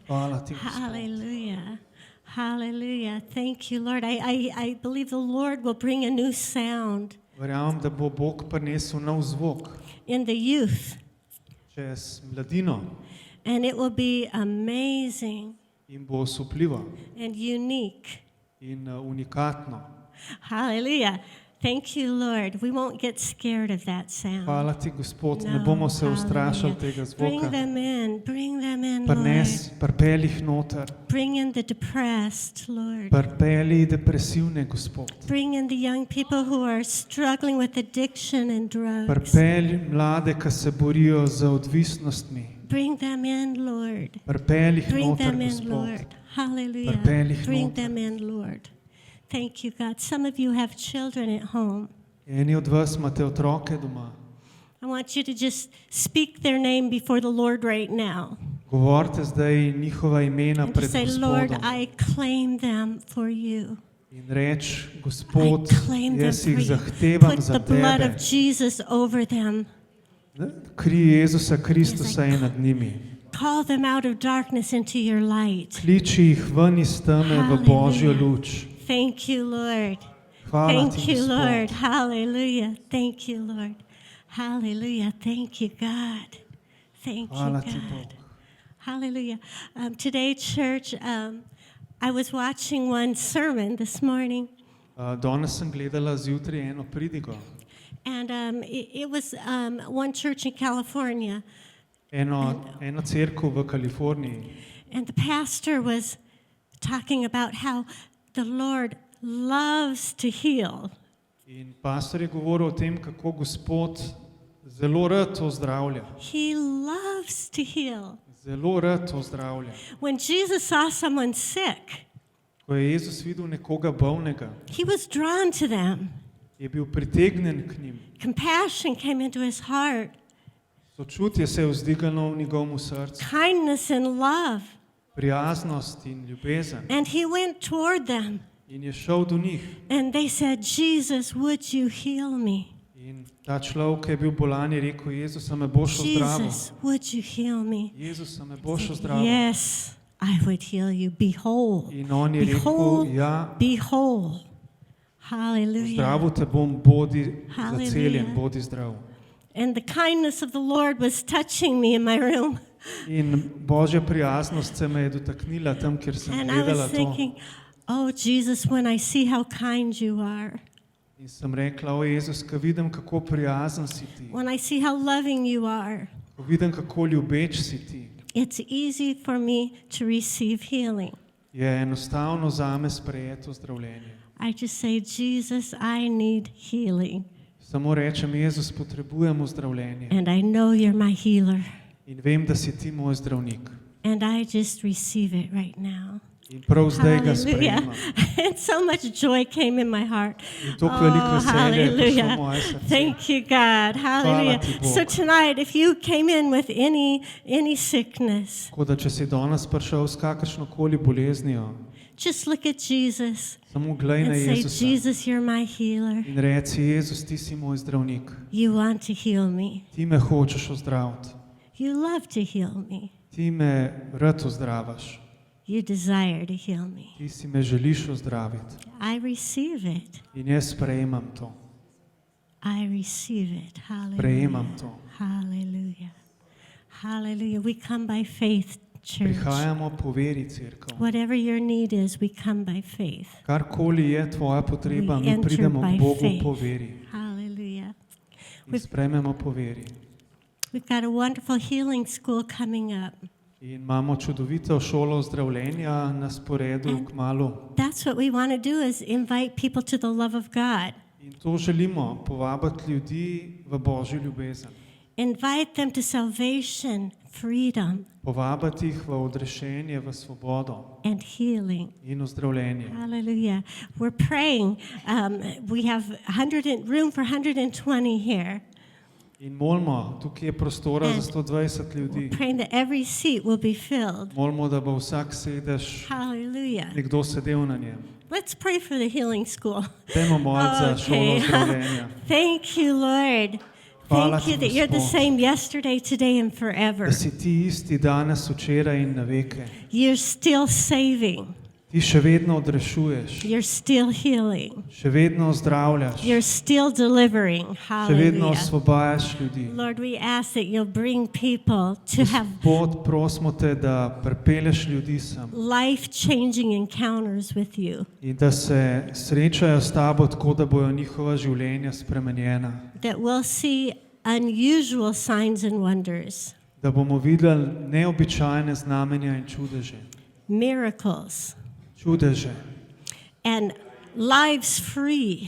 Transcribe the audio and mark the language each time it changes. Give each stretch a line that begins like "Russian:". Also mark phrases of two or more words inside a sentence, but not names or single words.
Slovenian: Hvala ti, Gospod.
English: Hallelujah. Hallelujah. Thank you, Lord. I believe the Lord will bring a new sound
Slovenian: Verjamem, da bo Bog prinesel nov zvok
English: in the youth,
Slovenian: čez mladino
English: and it will be amazing
Slovenian: in bo osupljivo
English: and unique.
Slovenian: in unikatno.
English: Hallelujah. Thank you, Lord. We won't get scared of that sound.
Slovenian: Hvala ti, Gospod, ne No, bomo se ustrašili hallelujah. tega
English: Bring
Slovenian: zvoka.
English: them in, Lord.
Slovenian: Pripelji jih noter.
English: Bring in the depressed, Lord.
Slovenian: Pripelji depresivne, Gospod.
English: Bring in the young people who are struggling with addiction and drugs.
Slovenian: Pripelji mlade, ki se borijo z odvisnostmi.
English: Bring them in, Lord.
Slovenian: Pripelji jih
English: Bring
Slovenian: noter,
English: them in,
Slovenian: Gospod.
English: Lord. Hallelujah.
Slovenian: Pripelji jih
English: Bring
Slovenian: noter.
English: them in, Lord. Thank you, God. Some of you have children at home.
Slovenian: Eni od vas imate otroke doma.
English: I want you to just speak their name before the Lord right now.
Slovenian: Govorite zdaj njihova imena
English: And to
Slovenian: pred
English: say, Lord,
Slovenian: Gospodom.
English: I claim them for you.
Slovenian: In reč,
English: I
Slovenian: Gospod,
English: claim them
Slovenian: jaz
English: for
Slovenian: jih
English: you.
Slovenian: zahtevam
English: Put
Slovenian: za
English: the blood
Slovenian: tebe.
English: of Jesus over them.
Slovenian: Kri Jezusa Kristusa je nad njimi.
English: Call them out of darkness into your light.
Slovenian: Kliči jih ven iz teme v Božjo luč.
English: Thank you, Lord.
Slovenian: Hvala
English: Thank
Slovenian: ti,
English: you, Lord.
Slovenian: Gospod.
English: Hallelujah. Thank you, Lord. Hallelujah. Thank you, God. Thank you,
Slovenian: Hvala ti,
English: God.
Slovenian: Bog.
English: Hallelujah. Today, church, I was watching one sermon this morning,
Slovenian: Danes sem gledala zjutraj eno pridigo.
English: and it was one church in California,
Slovenian: Eno cerkev v Kaliforniji.
English: and the pastor was talking about how the Lord loves to heal.
Slovenian: In pastor je govoril o tem, kako Gospod zelo rad ozdravlja.
English: He loves to heal.
Slovenian: Zelo rad ozdravlja.
English: When Jesus saw someone sick,
Slovenian: Ko je Jezus videl nekoga bolnega,
English: he was drawn to them.
Slovenian: je bil pritegnjen k njim.
English: Compassion came into his heart,
Slovenian: Sočutje se je vzdignilo v njegovem srcu.
English: kindness and love.
Slovenian: Prijaznost in ljubezen.
English: And he went toward them,
Slovenian: In je šel do njih.
English: and they said, Jesus, would you heal me?
Slovenian: In ta človek, ki je bil bolan, je rekel, Jezus, a me boš ozdravil.
English: Jesus, would you heal me?
Slovenian: Jezus, a me boš ozdravil.
English: Yes, I would heal you. Be whole.
Slovenian: In on je
English: Behold,
Slovenian: rekel, ja,
English: be whole. Hallelujah.
Slovenian: zdravil te bom, bodi Hallelujah. zaceljen, bodi zdrav.
English: And the kindness of the Lord was touching me in my room.
Slovenian: In Božja prijaznost se me je dotaknila tam, kjer sem
English: And I
Slovenian: gledala
English: was
Slovenian: to.
English: thinking, oh, Jesus, when I see how kind you are,
Slovenian: In sem rekla, o Jezus, ko vidim, kako prijazen si ti,
English: when I see how loving you are,
Slovenian: ko vidim, kako ljubeč si ti,
English: it's easy for me to receive healing.
Slovenian: je enostavno zame sprejeto zdravljenje.
English: I just say, Jesus, I need healing.
Slovenian: Samo rečem, Jezus, potrebujemo zdravljenje.
English: And I know you're my healer.
Slovenian: In vem, da si ti moj zdravnik.
English: And I just receive it right now.
Slovenian: In prav zdaj ga Hallelujah. sprejemam.
English: And so much joy came in my heart.
Slovenian: In toliko veliko veselja je prišlo v hallelujah. moje srce.
English: Thank you, God. Hallelujah.
Slovenian: ti, Bog.
English: So tonight, if you came in with any sickness,
Slovenian: Tako da, če si danes prišel s kakršnokoli boleznijo,
English: just look at Jesus
Slovenian: samo glej na
English: and say,
Slovenian: Jezusa
English: Jesus, you're my healer.
Slovenian: in reci, Jezus, ti si moj zdravnik.
English: You want to heal me.
Slovenian: Ti me hočeš ozdraviti.
English: You love to heal me.
Slovenian: Ti me rad ozdravaš.
English: You desire to heal me.
Slovenian: Ti si me želiš ozdraviti.
English: I receive it.
Slovenian: In jaz sprejemam to.
English: I receive it. Hallelujah.
Slovenian: Sprejemam to.
English: Hallelujah. Hallelujah. We come by faith, church.
Slovenian: Prihajamo po veri, cerkev.
English: Whatever your need is, we come by faith.
Slovenian: Karkoli je tvoja potreba,
English: We
Slovenian: mi
English: enter
Slovenian: pridemo
English: by
Slovenian: k Bogu
English: faith.
Slovenian: po veri.
English: Hallelujah.
Slovenian: In sprejmemo po veri.
English: We've got a wonderful healing school coming up.
Slovenian: In imamo čudovito šolo zdravljenja na sporedu kmalu.
English: That's what we want to do is invite people to the love of God.
Slovenian: In to želimo, povabiti ljudi v Božjo ljubezen.
English: Invite them to salvation, freedom,
Slovenian: Povabiti jih v odrešenje, v svobodo
English: and healing.
Slovenian: in ozdravljenje.
English: Hallelujah. We're praying. We have room for 120 here.
Slovenian: In molimo, tukaj je prostora za 120 ljudi.
English: Praying that every seat will be filled.
Slovenian: Molimo, da bo vsak sedež Hallelujah. nekdo sedel na njem.
English: Let's pray for the healing school.
Slovenian: Dajmo moliti za šolo zdravljenja.
English: Thank you, Lord.
Slovenian: Hvala
English: Thank you
Slovenian: ti,
English: that you're the
Slovenian: Gospod.
English: same yesterday, today, and forever.
Slovenian: Da si ti isti danes, včeraj in na veke.
English: You're still saving.
Slovenian: Ti še vedno odrešuješ,
English: You're still healing.
Slovenian: še vedno ozdravljaš,
English: You're still delivering.
Slovenian: še vedno Hallelujah. osvobajaš ljudi.
English: Lord, we ask that you'll bring people to have
Slovenian: Gospod, prosimo te, da pripelješ ljudi sem
English: life-changing encounters with you,
Slovenian: in da se srečajo s tabo tako, da bojo njihova življenja spremenjena.
English: that we'll see unusual signs and wonders,
Slovenian: Da bomo videli neobičajne znamenja in čudeže.
English: miracles,
Slovenian: Čudeže
English: and lives free.